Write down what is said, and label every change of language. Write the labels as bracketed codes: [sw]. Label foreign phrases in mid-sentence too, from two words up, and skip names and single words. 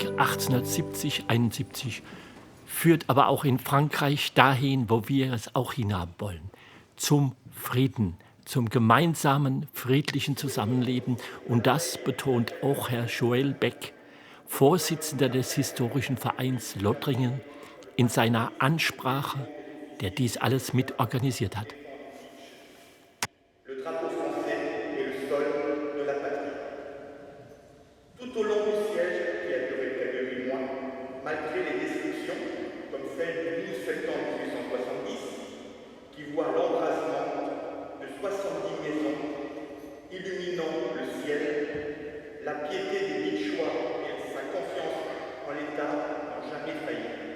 [de] 1870-71 führt aber auch in Frankreich dahin, wo wir es auch hinhaben wollen, zum Frieden, zum gemeinsamen friedlichen Zusammenleben. Und das betont auch Herr Joël Beck, Vorsitzender des Historischen Vereins Lothringen, in seiner Ansprache, der dies alles mit organisiert hat. [fr] Tout au long du siège, qui a duré près de 8 mois, malgré les destructions, comme celle du 12 septembre 1870, qui voit l'embrasement de 70 maisons illuminant le ciel, la piété des Bitchois et sa confiance en l'État n'ont jamais failli.